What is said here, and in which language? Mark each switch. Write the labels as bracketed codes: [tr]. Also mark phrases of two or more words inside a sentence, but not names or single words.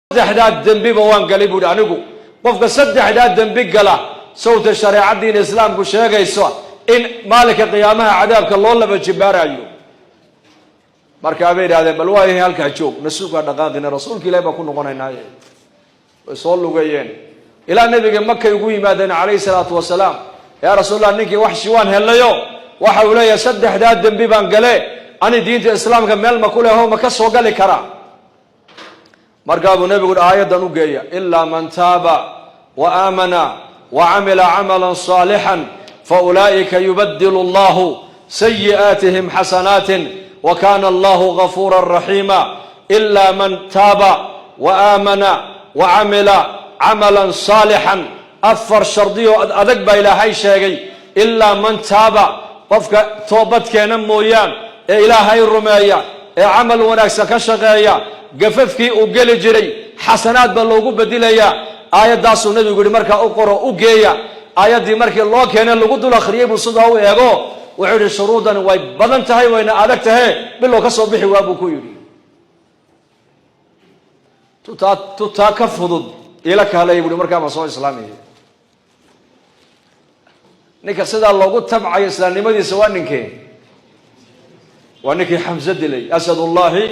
[so] saddexdaad dambi ba waan galay buu anigu qofka saddexdaad dambi gala sawta shariicadii islaamku sheegayso in maalinka qiyaamaha cadaabka loo laba jibaarayo marka ay yiraahdeen bal waa halka joog nasuuqa dhaqaaqina rasuulka ilaahay ba ku noqonaynaa way soo lugayeen ila nabiga Makka ugu yimaadeen kaleey [ar] الصلاة والسلام يا [so] rasuulullah ninkii wax shiwaan helayo waxa uu leeyahay saddexdaad dambi baan galay ani diinta islaamka meel ma ku leeyahay ma ka soo gali kara marka abu nabigu aayadan u geeya [ar] إلا من تاب وآمن و عمل عملا صالحا فأولئك يبدل الله سيئاتهم حسنات وكان الله غفورا رحيما إلا من تاب وآمن وعمل عملا صالحا [so] afar shardiyo adag ba ilaahay sheegay [ar] إلا من تاب [so] qofka toobad keena mooyaan ee ilaahay rumeeya ee amal wanaagsan ka shaqeeya gafafkii uu gali jiray xasanaad ba loogu bedilaya aayadaas uu nabigu yiri marka u qoro u geeya aayadii markii loo keenay lagu dul akhriyay buu sida uu eego wuxuu yiri shuruudan way badan tahay wayna adag tahay bilo ka soo bixi waa buu ku yiri tuta ka fudud ila kaalay buu marka ma soo islaamiyay ninka sida loogu tabcayo islaamnimadiisa waa ninkii Hamza dilay asadullahi